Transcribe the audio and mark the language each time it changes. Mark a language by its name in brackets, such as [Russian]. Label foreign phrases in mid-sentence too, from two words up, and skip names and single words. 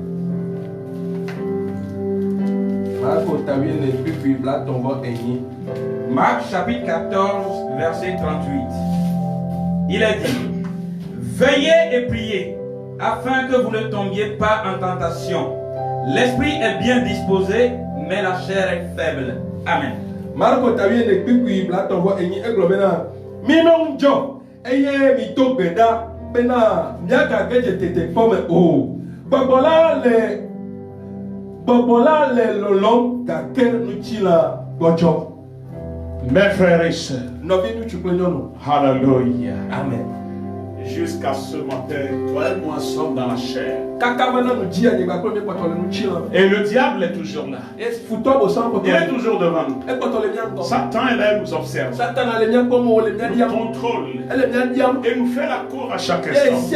[French] Marc chapitre 14, verset 38. Il est dit: veillez et priez, afin que vous ne tombiez pas en tentation. L'esprit est bien disposé, mais la chair est faible. Amen. [Ewe] Marco tawie ne kpikpi bla tɔnbɔ enyi egblɔ bena minɔ ŋdzɔ eye mito gbe ɖa bena miaga gedze tete kpɔ me o. Gbɔgbɔ la le lɔlɔm gake nutsi la gbɔdzɔ. [French] Mes frères et sœurs, [Ewe] nɔvi ŋutsu kple nyɔnu. [French] Alléluia. Amen. Jusqu'à ce matin, toi et moi sommes dans la chair. Et le diable est toujours là. Il est toujours devant nous. Satan est là et nous observe. Nous contrôle. Et nous fait la cour à chaque instant.